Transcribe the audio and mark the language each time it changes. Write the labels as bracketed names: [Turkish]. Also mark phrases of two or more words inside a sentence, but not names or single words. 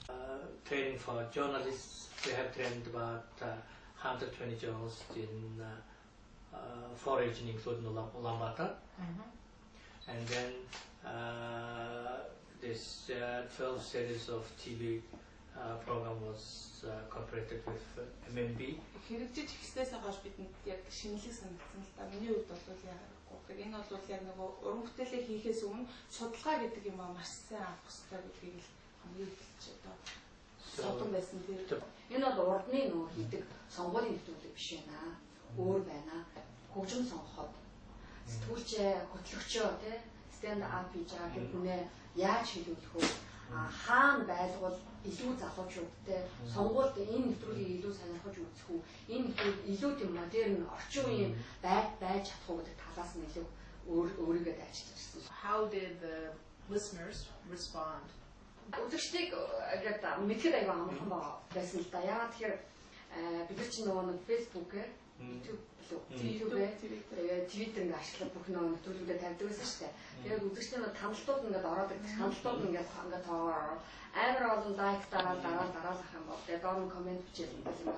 [English] Training for journalists, we have trained about 120 journalists in 4 regions including Ulaanbaatar. And then this 12 series of TV program was cooperated with MMB. [Mongolian] Хэрэгжиж ихснээс хойш бидэнд яг шинэлэг санагдсан л да. Миний хувьд бол яагаад энэ бол яг нөгөө уран бүтээлээ хийхээс өмнө судалгаа гэдэг юм маш сайн авах хэрэгтэй гэдгийг л хамгийн ихч одоо содон байсан тийм. Энэ бол урдны нөгөө хийдэг сонгуулийн нэвтрүүлэг биш байна. Өөр байна. Хөгжим сонгоход сэтгүүлчээ хөтлөгчөө тий [English] stand up [Mongolian] хийж байгаа хүмүүнээ яаж хэлүүлэх вэ? Хаана байлгал илүү залуучуудтай сонгуульд энэ нэвтрүүлгийг илүү сонирхож үзэх үү? Энэ нэвтрүүлэг илүү тийм модерн орчин үеийн байж чадах уу гэдэг талаас нь илүү өөрийгөө дайчилж ирсэн. [English] How did the listeners respond? [Mongolian] Үзэгчдийг ингээд мэдхэд аяга амархан байсан л да. Яагаад тэгэхээр бид нар чинь нөгөө Facebook-ээр YouTube-ээр Twitter ингээд ашиглах бүх нөгөө нэвтрүүлгүүдэд тавьдаг байсан шүү дээ. Тэгээд үзэгчдийн хандлтууд ингээд ороод ирдэг. Хандлтууд ингээд тоогоор амар олон лайк дараалах юм бол тэгээд доор нь комент бичээд юм.